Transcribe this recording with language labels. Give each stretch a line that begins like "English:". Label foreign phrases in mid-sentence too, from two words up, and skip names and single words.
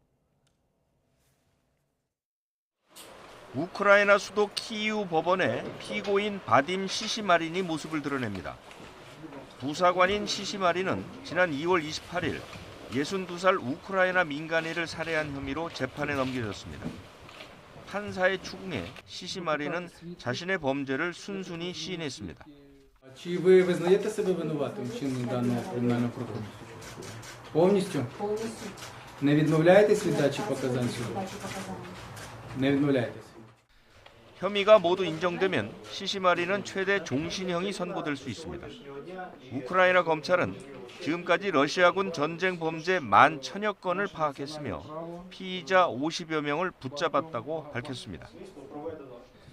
Korean: 우크라이나 수도 키이우 법원에 피고인 바딤 시시마린이 모습을 드러냅니다. 부사관인 시시마린은 지난 2월 28일 62살 우크라이나 민간인을 살해한 혐의로 재판에 넘겨졌습니다. 판사의 추궁에 시시마린은 자신의 범죄를 순순히 시인했습니다.
Ukrainian: Чи ви визнаєте себе винуватим в чиненні даного кримінального правопорушення? Повністю? Не відмовляєтесь від дачі показань суду? Не відмовляєтесь.
Korean: 혐의가 모두 인정되면 시시마리는 최대 종신형이 선고될 수 있습니다. 우크라이나 검찰은 지금까지 러시아군 전쟁 범죄 10,000여 건을 파악했으며 피의자 50여 명을 붙잡았다고 밝혔습니다.